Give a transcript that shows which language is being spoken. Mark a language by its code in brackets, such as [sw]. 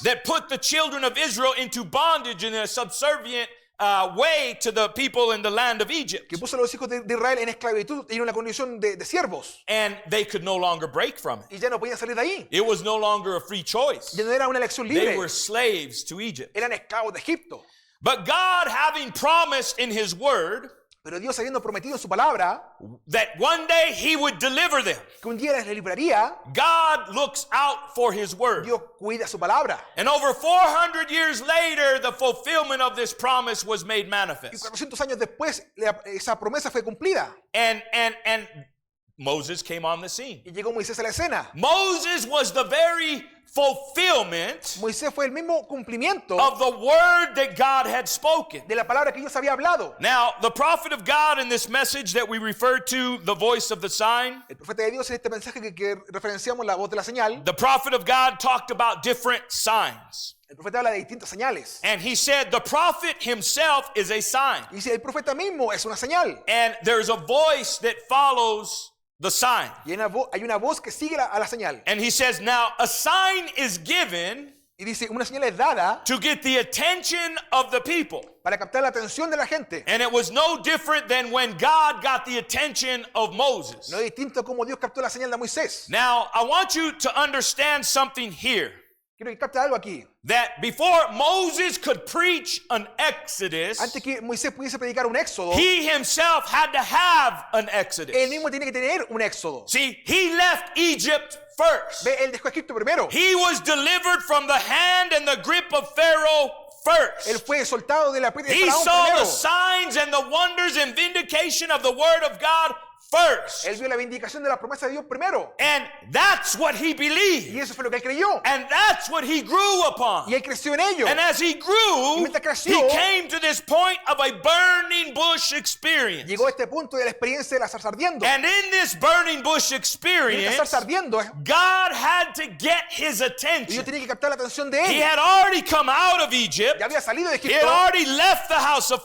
[en] that put the children of Israel into bondage in a subservient way to the people in the land of Egypt. [es] que puso a los hijos de Israel en esclavitud y en una condición de siervos. [en] And they could no longer break from it. [es] Y ya no podían salir de ahí. [en] It was no longer a free choice. [es] Ya no era una elección [en] They [es] libre. [en] were slaves to Egypt. [es] Eran esclavos de Egipto. [en] But God, having promised in His Word [es] Pero Dios habiendo prometido en su palabra [en] that one day He would deliver them, [es] que un día les libraría, [en] God looks out for His Word. [es] Dios cuida su palabra. [en] And over 400 years later, the fulfillment of this promise was made [es] Y [en] manifest. [es] 400 años después, esa promesa fue cumplida. [en] And Moses came on the scene. [es] Y llegó Moisés a la escena. [en] Moses was the very fulfillment [es] Moisés fue el mismo cumplimiento [en] of the word that God had spoken. [es] de la palabra que Dios había hablado. [en] Now, the prophet of God in this message that we refer to, the voice of the sign, [es] El profeta de Dios en este mensaje que referenciamos, la voz de la señal, [en] the prophet of God talked about different signs. [es] el profeta habla de distintas señales. [en] And he said the prophet himself is a sign. [es] Y dice, el profeta mismo es una señal. [en] And there's a voice that follows the sign. [es] Y hay una voz que sigue a la señal. [en] And he says, now a sign is given [es] Y dice, una señal es dada [en] to get the attention of the people. [es] para captar la atención de la gente. [en] And it was no different than when God got the attention of Moses. [es] No es distinto a como Dios captó la señal de Moisés. [en] Now, I want you to understand something here. [es] Quiero que capte algo aquí. [en] That before Moses could preach an Exodus, [es] Antes que Moisés pudiese predicar un éxodo, [en] he himself had to have an Exodus. [es] él mismo tiene que tener un éxodo. [en] See, he left Egypt first. [es] Ve, él dejó Egipto primero. [en] He was delivered from the hand and the grip of Pharaoh [es] Él [en] first. [es] fue soltado de la aprieta de [en] He [es] Faraón [en] saw the [es] primero. [en] signs and the wonders and vindication of the word of God first. [es] Él vio la vindicación de la promesa de Dios primero. [en] And that's what he [es] Y [en] believed. [es] eso fue lo que él creyó. [en] And that's what he grew upon. [es] Y él creció en ello. [en] And as he grew, [es] mientras creció, [en] he came to this point of a burning bush experience. [es] Llegó a este punto de la experiencia de la zarza ardiendo. [en] And in this burning bush [es] Y esta [en] experience, [es] zarza ardiendo, [en] God had to get his [es] y [en] attention. [es] Dios tenía que captar la atención de [en] He [es] él. [en] had already come out of Egypt. [es] Ya había salido de [en] He had [es] Egipto. [en] already left the house of